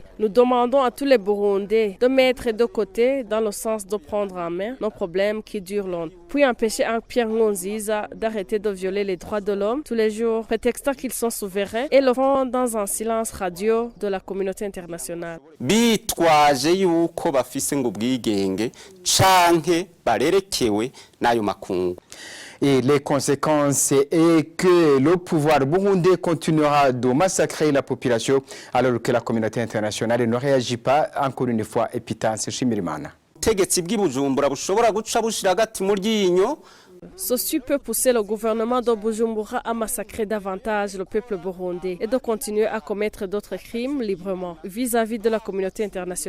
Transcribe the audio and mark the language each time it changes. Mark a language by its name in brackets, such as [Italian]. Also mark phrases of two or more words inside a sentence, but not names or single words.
[French] Nous demandons à tous les Burundais de mettre de côté dans le sens de prendre en main nos problèmes qui durent longtemps. Puis empêcher Pierre Nkurunziza d'arrêter de violer les droits de l'homme tous les jours, prétextant qu'ils sont souverains et le font dans un silence radio de la communauté internationale. [Rundi] Bitwaje yuko bafise ngo bwigenge canke barerekewe nayo makungu. [French] Et les conséquences est que le pouvoir burundais continuera de massacrer la population alors que la communauté internationale ne réagit pas. Encore une fois, Peter Nshimirimana. Ceci peut pousser le gouvernement de Bujumbura à massacrer davantage le peuple burundais et de continuer à commettre d'autres crimes librement vis-à-vis de la communauté internationale.